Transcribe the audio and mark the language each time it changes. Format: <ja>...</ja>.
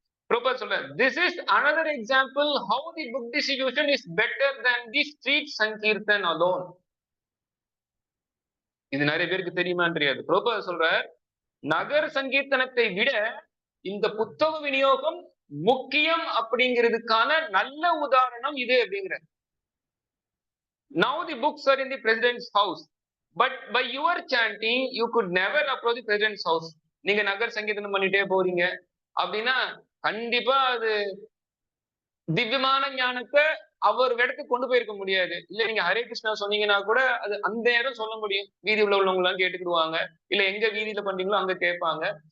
<ta>பிரபுபாத் சொல்ற,</ta> <en>this is another example how the book distribution is better than the street sankirtan alone.</en> <ta>இது நிறைய பேருக்கு தெரியுமான்னு தெரியாது. பிரபுபாத் சொல்ற, நகர் சங்கீர்த்தனத்தை விட இந்த புத்தக விநியோகம் முக்கியம் அப்படிங்கிறதுக்கான நல்ல உதாரணம் இது அப்படிங்கிற.</ta> <en>Now the books are in the president's house, but by your chanting you could never approach the president's house.</en> <ta>நீங்க நகர் சங்கீர்த்தனம் பண்ணிட்டே போறீங்க அப்படின்னா கண்டிப்பா அது திவ்யமான ஞானத்தை அவர் இடத்துக்கு கொண்டு போயிருக்க முடியாது. இல்ல நீங்க ஹரே கிருஷ்ணா சொன்னீங்கன்னா கூட அது அந்த நேரம் சொல்ல முடியும், வீதி உள்ளவங்க எல்லாம் கேட்டுக்கிடுவாங்க, இல்ல எங்க வீதியில பண்றீங்களோ அங்க கேட்பாங்க.</ta>